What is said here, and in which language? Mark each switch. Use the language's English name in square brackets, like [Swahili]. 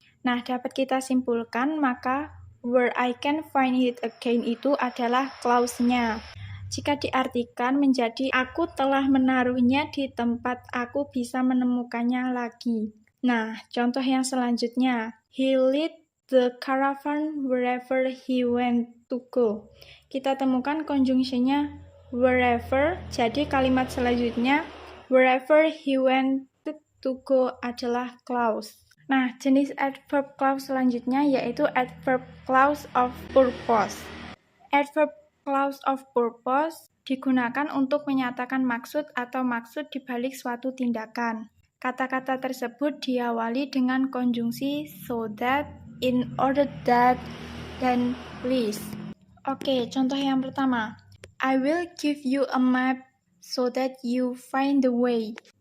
[Indonesian] Nah, dapat kita simpulkan maka [English] where I can find it again [Indonesian] itu adalah clause-nya. Jika diartikan menjadi aku telah menaruhnya di tempat aku bisa menemukannya lagi. Nah, contoh yang selanjutnya. [English] He led the caravan wherever he went to go. [Indonesian] Kita temukan conjunction-nya wherever, jadi kalimat selanjutnya [English] wherever he went to go [Indonesian] adalah clause. Nah, jenis adverb clause selanjutnya yaitu adverb clause of purpose. Adverb clause of purpose digunakan untuk menyatakan maksud atau maksud dibalik suatu tindakan. Kata-kata tersebut diawali dengan konjungsi so that, in order that, dan please. Oke, contoh yang pertama. [English] I will give you a map so that you find the way.